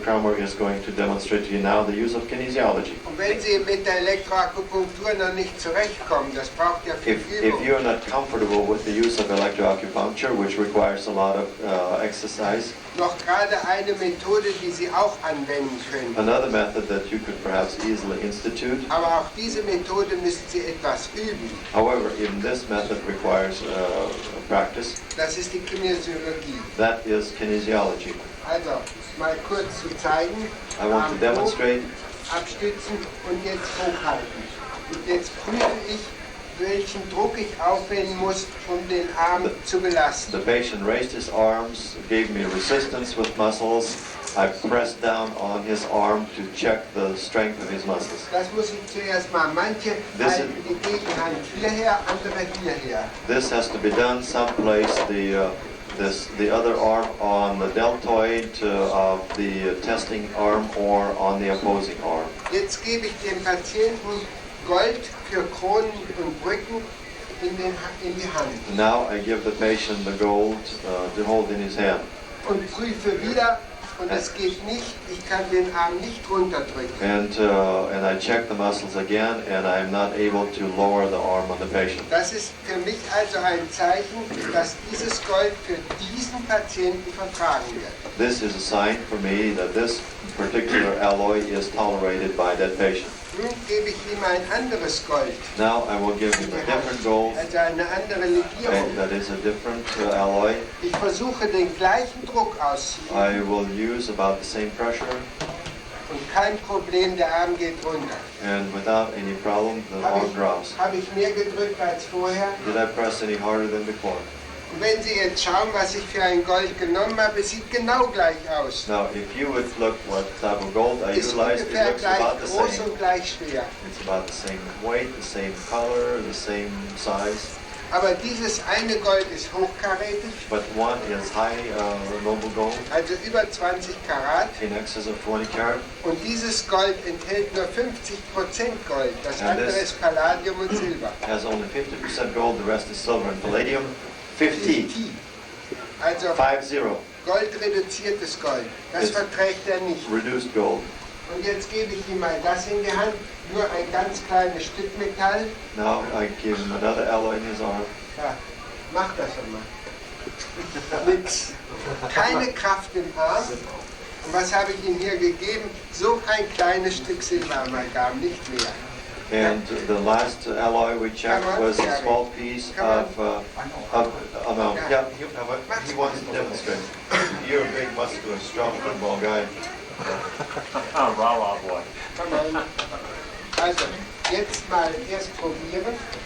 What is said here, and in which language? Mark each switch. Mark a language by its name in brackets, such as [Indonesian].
[English] Kramer is going to demonstrate to you now, the use of kinesiology. [German] Und wenn Sie mit der Elektroakupunktur noch nicht zurechtkommen, das braucht ja viel [English] If [German] Übung. [English] you're not comfortable with the use of electroacupuncture, which requires a lot of exercise, [German] Noch gerade eine Methode, die Sie auch anwenden können. [English] another method that you could perhaps easily institute. [German] Aber auch diese Methode müssen Sie etwas üben. [English] However, even this method requires practice. [German] Das ist die Kinesiologie. [English] That is kinesiology. [German] Also, mal kurz zu zeigen. [English] I want to [German] Arm hoch, [English] demonstrate. [German] abstützen und jetzt hochhalten. Und jetzt prüfe ich, welchen Druck ich aufwenden muss, um den Arm zu belasten. [English] The patient raised his arms, gave me resistance with muscles. I pressed down on his arm to check the strength of his muscles. [German] Das muss ich zuerst mal. Manche halten die Gegenhand hierher, andere hierher. [English] This has to be done. Some place the other arm on the deltoid of the testing arm or on the opposing arm. [German] Jetzt gebe ich dem Patienten Gold für Kronen und Brücken in die Hand [English] Now I give the patient the gold to hold in his hand. [German] und prüfe wieder. Und es geht nicht, ich kann den Arm nicht runterdrücken. [English] And I check the muscles again, and I am not able to lower the arm on the patient. [German] Das ist für mich also ein Zeichen, dass dieses Gold für diesen Patienten vertragen wird. [English] This is a sign for me that this particular alloy is tolerated by that patient. [German] Nun gebe ich ihm ein anderes Gold, [English] Now I will give him a different gold, [German] also eine andere Legierung. [English] and that is a different alloy. [German] Ich versuche den gleichen Druck auszuüben [English] I will use about the same pressure, [German] und kein Problem, der Arm geht runter. [English] and without any problem, the arm drops. [German] Habe ich mehr gedrückt als vorher? [English] Did I press any harder than before? [German] Und wenn Sie jetzt schauen, was ich für ein Gold genommen habe, es sieht genau gleich aus. [English] Now, if you would look what type of gold I [German] Ist [English] utilized, it [German] ungefähr [English] looks [German] gleich [English] about the [German] groß [English] same. [German] und gleich schwer. [English] It's about the same weight, the same color, the same size. [German] Aber dieses eine Gold ist hochkarätig, [English] But one is high noble gold, [German] also über 20 Karat. [English] in excess of 20 karat. [German] Und dieses Gold enthält nur 50% Gold. Das [English] And [German] andere [English] this- [German] ist Palladium und Silber. [English] Has only 50% gold, the rest is silver and palladium. [German] 50. Also 50. goldreduziertes Gold. Das [English] Yes. [German] verträgt er nicht. [English] Reduced gold. [German] Und jetzt gebe ich ihm mal das in die Hand. Nur ein ganz kleines Stück Metall. [English] Now I give him another alloy in his arm. [German] Ja, mach das einmal. Nix. Keine Kraft im Arm. Und was habe ich ihm hier gegeben? So ein kleines Stück Silberamalgam, nicht mehr. [English] And the last alloy we checked was a small piece of amount. Yeah, he wants to demonstrate. You're a big, muscular, strong football guy. Rah, boy. Come on. [German] Also, jetzt mal erst probieren.